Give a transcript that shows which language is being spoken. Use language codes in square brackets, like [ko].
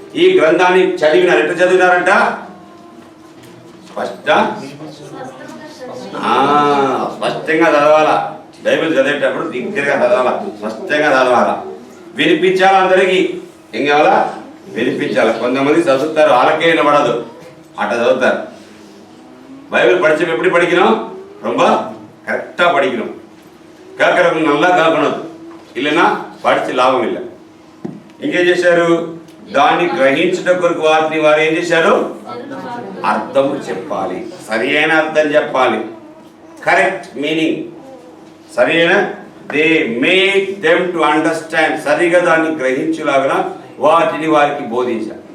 [te] ఈ గ్రంథాన్ని చదివినారు. ఎట్లా చదివినారంట? స్పష్టంగా చదవాలా. బైబిల్ చదివేటప్పుడు దగ్గరగా చదవాలా, స్పష్టంగా చదవాలా. వినిపించాలి అందరికీ. ఏం కావాలా? వినిపించాలి. కొంతమంది చదువుతారు, వాళ్ళకే వినపడదు, అట్లా చదువుతారు. [ta] బైబిల్ படிச்சோம். எப்படி படிக்கணும்? ரொம்ப கரெக்டா படிக்கணும். கேட்கறவங்க நல்லா கேட்கணும், இல்லைன்னா படிச்சு [te] లాభం [ta] இல்லை. [te] ఇంకేం చేశారు? దాన్ని గ్రహించుట కొరకు వారిని వారు ఏం చేశారు? అర్థము చెప్పాలి. సరి అయిన అర్థం చెప్పాలి. కరెక్ట్ మీనింగ్, సరి అయిన, [en] They make them to understand. [te] సరిగా దాన్ని గ్రహించులాగా వాటిని వారికి బోధించాలి.